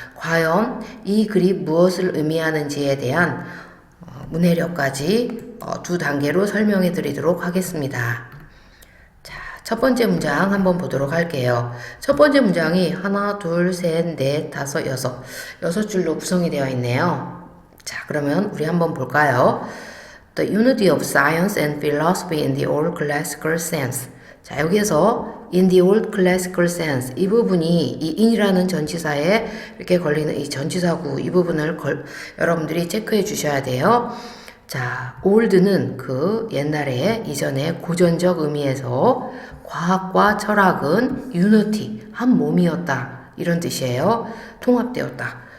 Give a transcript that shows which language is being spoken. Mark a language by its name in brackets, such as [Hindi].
[Korean] 과연 이 글이 무엇을 의미하는지에 대한 문해력까지 두 단계로 설명해 드리도록 하겠습니다. 첫 번째 문장 한번 보도록 할게요. 첫 번째 문장이 하나, 둘, 셋, 넷, 다섯, 여섯 줄로 구성이 되어 있네요. 자, 그러면 우리 한번 볼까요? [English] The unity of science and philosophy in the old classical sense. [Korean] 자, 여기에서 [English] in the old classical sense [Korean] 이 부분이 이 in이라는 전치사에 이렇게 걸리는 이 전치사구 이 부분을 여러분들이 체크해 주셔야 돼요. 자, old는 그 옛날에 이전에 고전적 의미에서 과학과 철학은 unity, 한 몸이었다. 이런 뜻이에요. 통합되었다.